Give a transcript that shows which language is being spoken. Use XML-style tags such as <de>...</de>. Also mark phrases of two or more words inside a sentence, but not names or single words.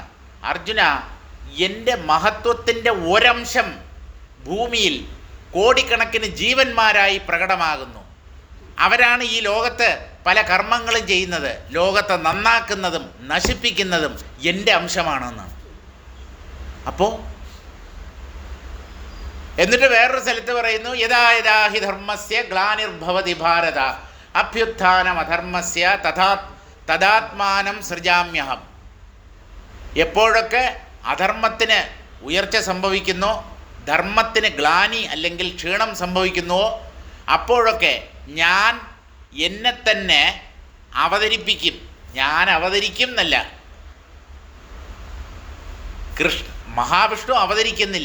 <ml>അർജുന, എൻ്റെ മഹത്വത്തിൻ്റെ ഒരംശം ഭൂമിയിൽ കോടിക്കണക്കിന് ജീവന്മാരായി പ്രകടമാകുന്നു. അവരാണ് ഈ ലോകത്ത് പല കർമ്മങ്ങളും ചെയ്യുന്നത്. ലോകത്തെ നന്നാക്കുന്നതും നശിപ്പിക്കുന്നതും എൻ്റെ അംശമാണെന്നാണ്. അപ്പോൾ എന്നിട്ട് വേറൊരു സ്ഥലത്ത് പറയുന്നു,</ml> <sa>യഥാ യഥാ ഹി ധർമ്മസ്യ ഗ്ലാനിർഭവതി ഭാരത അഭ്യുത്ഥാനമധർമ്മസ്യ തദാത്മാനം സൃജാമ്യഹം.</sa> <ml>എപ്പോഴൊക്കെ അധർമ്മത്തിന് ഉയർച്ച സംഭവിക്കുന്നോ ധർമ്മത്തിന് ഗ്ലാനി അല്ലെങ്കിൽ ക്ഷീണം സംഭവിക്കുന്നുവോ അപ്പോഴൊക്കെ ഞാൻ എന്നെ തന്നെ അവതരിപ്പിക്കും. ഞാൻ അവതരിക്കും എന്നല്ല, മഹാവിഷ്ണു അവതരിക്കുന്നില്ല.</ml>